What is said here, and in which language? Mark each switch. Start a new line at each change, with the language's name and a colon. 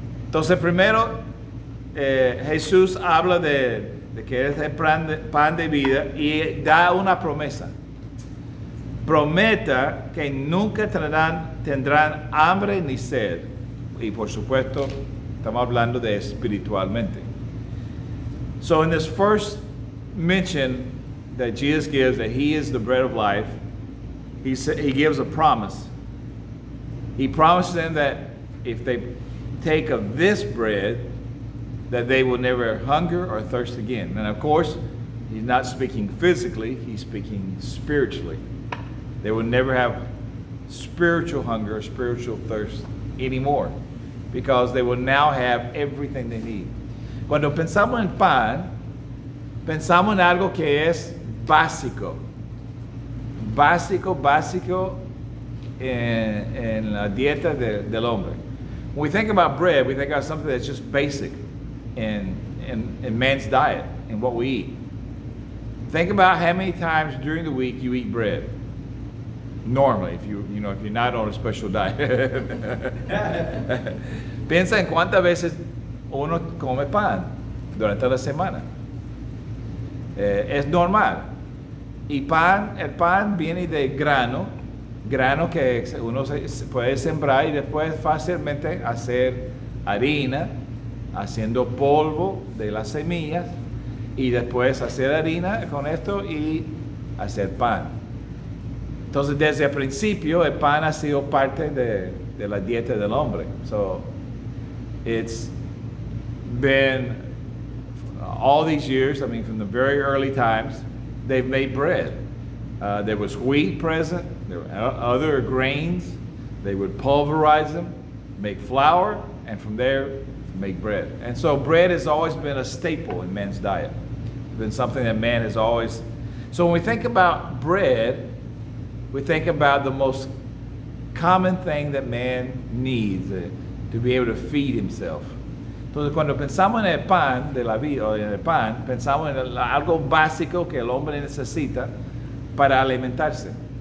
Spanish: Entonces, primero, Jesús habla de que es el pan de vida y da una promesa. Prometa que nunca tendrán hambre ni sed. Y por supuesto, estamos hablando de espiritualmente.
English: So in this first mention that Jesus gives that he is the bread of life, he gives a promise. He promises them that if they take of this bread, that they will never hunger or thirst again. And of course, he's not speaking physically, he's speaking spiritually. They will never have spiritual hunger or spiritual thirst anymore because they will now have everything they need.
Spanish: Cuando pensamos en pan, pensamos en algo que es básico. Básico en la dieta del hombre.
English: When we think about bread, we think about something that's just basic in man's diet and what we eat. Think about how many times during the week you eat bread. Normally, if you're not on a special diet.
Spanish: Piensa en cuántas veces uno come pan durante la semana. Es normal. Y el pan viene de grano que uno puede sembrar y después fácilmente hacer harina, haciendo polvo de las semillas y después hacer harina con esto y hacer pan. Entonces desde el principio el pan ha sido parte de la dieta del hombre.
English: So it's been all these years, I mean from the very early times, they've made bread. There was wheat present, there were other grains. They would pulverize them, make flour, and from there make bread. And so bread has always been a staple in man's diet. It's been something that man has always. So when we think about bread, we think about the most common thing that man needs to be able to feed himself.
Spanish: Entonces cuando pensamos en el pan de la vida, o en el pan, pensamos en algo básico que el hombre necesita para alimentarse.